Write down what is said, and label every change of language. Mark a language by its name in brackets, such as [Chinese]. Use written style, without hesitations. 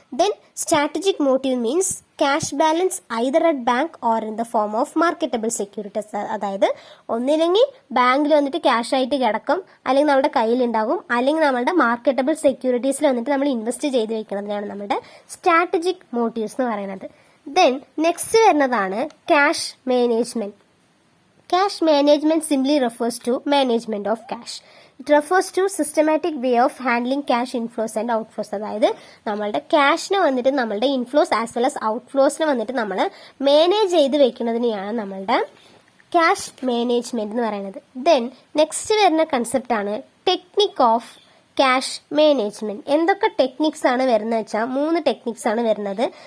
[English] Then strategic motive means cash balance either at bank or in the form of marketable securities. [Malayalam] അതായത് ഒന്നില്ലെങ്കിൽ ബാങ്കിൽ വന്നിട്ട് cash ആയിട്ട് കിടക്കും, അല്ലെങ്കിൽ നമ്മുടെ കയ്യിലുണ്ടാകും, അല്ലെങ്കിൽ നമ്മുടെ മാർക്കറ്റബിൾ സെക്യൂരിറ്റീസിൽ വന്നിട്ട് നമ്മൾ ഇൻവെസ്റ്റ് ചെയ്ത് വെക്കുന്നതിനാണ് നമ്മുടെ സ്ട്രാറ്റജിക് മോട്ടീവ്സ് എന്ന് പറയുന്നത്. ദെൻ നെക്സ്റ്റ് വരുന്നതാണ് cash management. [English] Cash management simply refers to management of cash. It refers to systematic way of handling cash inflows and outflows. [Malayalam] അതായത് നമ്മളുടെ ക്യാഷിനെ വന്നിട്ട് നമ്മളുടെ ഇൻഫ്ലോസ് ആസ് വെൽ ആസ് ഔട്ട്ഫ്ലോസിനെ വന്നിട്ട് നമ്മൾ മാനേജ് ചെയ്ത് വെക്കുന്നതിനെയാണ് നമ്മളുടെ ക്യാഷ് മാനേജ്മെന്റ് എന്ന് പറയുന്നത്. ദെൻ നെക്സ്റ്റ് വരുന്ന കൺസെപ്റ്റ് ആണ് ടെക്നിക് ഓഫ് ക്യാഷ് മാനേജ്മെന്റ്. എന്തൊക്കെ ടെക്നിക്സ് ആണ് വരുന്നത് വെച്ചാൽ 3 ടെക്നിക്സ് ആണ് വരുന്നത്.